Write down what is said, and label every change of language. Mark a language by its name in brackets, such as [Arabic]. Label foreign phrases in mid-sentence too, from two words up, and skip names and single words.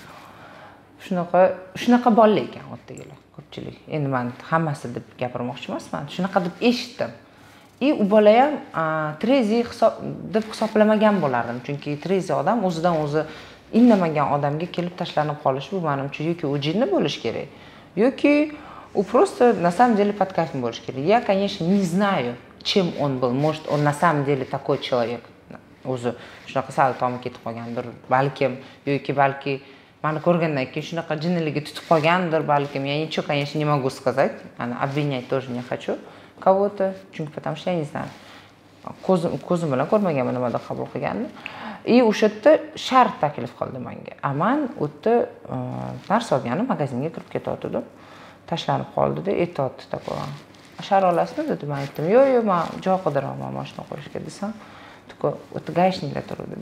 [Uzbek] Shunaqa bolalar ekan o'tdagilar, ko'pchilik. Endi men hammasi deb gapirmoqchi emasman, shunaqa deb eshitdim. U bola ham trezi deb hisoblamagan bo'lardim, chunki trezi odam o'zidan o'zi indamagan odamga kelib tashlanib qolish bu menimcha yoki u jinni bo'lish kerak, yoki [Russian] у просто на самом деле под кайфом больше [Uzbek] kerak. [Russian] Я, конечно, не знаю, чем он был. Может, он на самом деле такой человек. [Uzbek] O'zi shunaqa sal tomib ketib qolgandir, balkim, yoki balki meni ko'rgandan keyin shunaqa jinniligi tutib qolgandir, balkim. [Russian] Я ничего, конечно, не могу сказать. Обвинять тоже не хочу кого-то, chunki потому что я не знаю. [Uzbek] Ko'zim bilan ko'rmaganman nimada qabul qilganini. O'sha yerda shart taklif qildi menga. Men u yerda narsa olganim magazinga kirib ketayotgandim. Tashlanib qoldi-da, aytdi такой. Shar olasizmi dedi, men aytdim. Yo'q, men joy qidiraman mashina qo'yishga desam, такой, o'ta gaishniklar turdi-da.